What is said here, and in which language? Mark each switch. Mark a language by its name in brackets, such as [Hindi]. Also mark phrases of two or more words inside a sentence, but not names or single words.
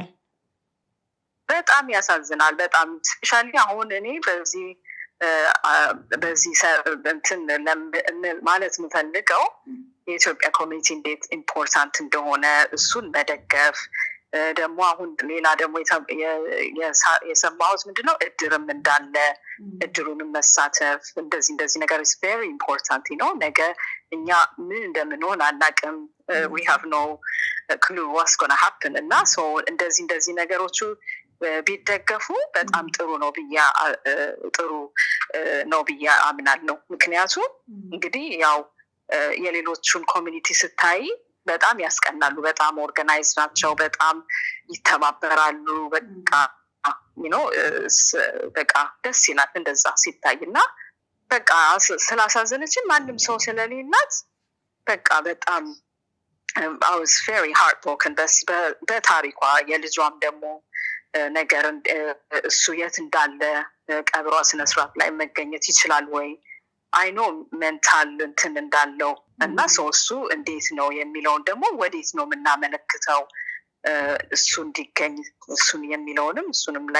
[Amharic] በጣም ያሳዝናል። በጣም ስፔሻሊ አሁን እኔ በዚህ እንትን ማለት የምፈልገው የኢትዮጵያ ኮሚኒቲ እንዴት ኢምፖርታንት እንደሆነ እሱን መደገፍ ደግሞ አሁን ሌላ ደግሞ የሰማሁት ምንድነው እድርም እንዳለ እድሩንም መሳተፍ እንደዚህ ነገር [English] is very important [Amharic] ነው። ነገ እኛ ምን እንደምንሆን አናውቅም። [English] we have no clue what's going to happen [Amharic] እና so እንደዚህ ነገሮቹ ቢደገፉ በጣም ጥሩ ነው ብዬ አምናለሁ። ምክንያቱም እንግዲህ ያው የሌሎቹን ኮሚኒቲ ስታይ በጣም ያስቀናሉ። በጣም ኦርጋናይዝ ናቸው። በጣም ይተባበራሉ። በቃ ደስ ይላል እንደዛ ሲታይ እና በቃ ስላሳዘነችን ማንም ሰው ስለሌላት በቃ በጣም [English] I was very heartbroken [Amharic] በታሪኳ የልጇም ደግሞ ነገር እሱ የት እንዳለ ቀብሯ ስነስርዓት ላይ መገኘት ይችላል ወይ አይኖ ሜንታል እንትን እንዳለው እና እሱ እንዴት ነው የሚለውን ደግሞ ወዴት ነው የምናመለክተው እሱ እንዲገኝ እሱን የሚለውንም እሱንም ላይ